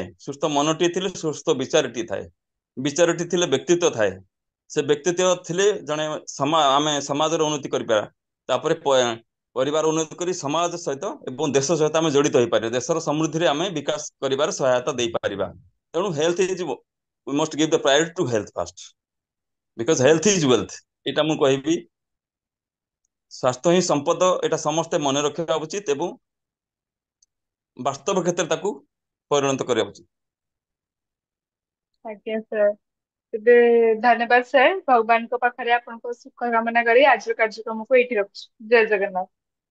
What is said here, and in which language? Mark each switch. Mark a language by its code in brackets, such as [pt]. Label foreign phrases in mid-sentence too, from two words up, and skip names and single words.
[or] ସୁସ୍ଥ ମନଟିଏ ଥିଲେ ସୁସ୍ଥ ବିଚାରଟିଏ ଥାଏ। ବିଚାରଟି ଥିଲେ ବ୍ୟକ୍ତିତ୍ୱ ଥାଏ। ସେ ବ୍ୟକ୍ତିତ୍ୱ ଥିଲେ ଜଣେ ଆମେ ସମାଜର ଉନ୍ନତି କରିପାରିବା। ତାପରେ ପରିବାର ଉନ୍ନତି କରି ସମାଜ ସହିତ ଏବଂ ଦେଶ ସହିତ ଆମେ ଜଡିତ ହେଇପାରିବା। ଦେଶର ସମୃଦ୍ଧିରେ ଆମେ ବିକାଶ କରିବାରେ ସହାୟତା ଦେଇପାରିବା। [en] ତେଣୁ health is we must give the priority to health first because health is [or] ଆଜ୍ଞା wealth। ଏଇଟା ମୁଁ କହିବି। ସ୍ୱାସ୍ଥ୍ୟ ହିଁ ସମ୍ପଦ, ଏଇଟା ସମସ୍ତେ ମନେ ରଖିବା ଉଚିତ ଏବଂ ବାସ୍ତବ କ୍ଷେତ୍ରରେ ତାକୁ ପରିଣତ କରିବା ଉଚିତ। ଆଜ୍ଞା ସାର୍। ତେବେ ଧନ୍ୟବାଦ ସାର୍। ଭଗବାନଙ୍କ ପାଖରେ ଆପଣଙ୍କ ସୁଖ କାମନା କରି ଆଜିର କାର୍ଯ୍ୟକ୍ରମକୁ ଏଇଠି ରଖୁଛୁ।